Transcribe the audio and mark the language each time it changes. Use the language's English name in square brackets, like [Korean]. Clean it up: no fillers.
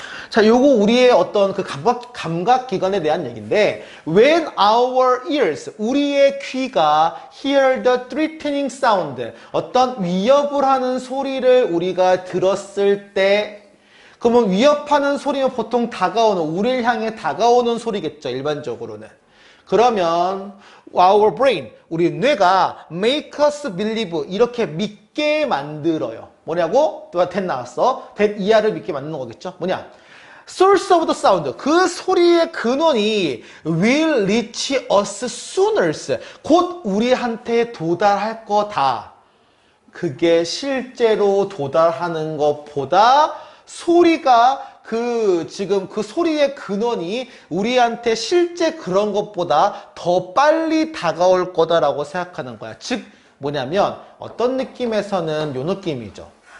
[Korean] 자, 요거 우리의 어떤 그 감각 기관에 대한 얘기인데, [English] when our ears, [Korean] 우리의 귀가 [English] hear the threatening sound, [Korean] 어떤 위협을 하는 소리를 우리가 들었을 때, 그러면 위협하는 소리는 보통 다가오는, 우리를 향해 다가오는 소리겠죠, 일반적으로는. 그러면 [English] our brain, [Korean] 우리 뇌가 [English] make us believe, [Korean] 이렇게 믿게 만들어요. 뭐냐고? 또 that 나왔어. that 이하를 믿게 만드는 거겠죠? 뭐냐? [English] source of the sound, [Korean] 그 소리의 근원이 [English] will reach us sooner, [Korean] 곧 우리한테 도달할 거다. 그게 실제로 도달하는 것보다 소리가 지금 그 소리의 근원이 우리한테 실제 그런 것보다 더 빨리 다가올 거다라고 생각하는 거야. 즉, 뭐냐면 어떤 느낌에서는 요 느낌이죠.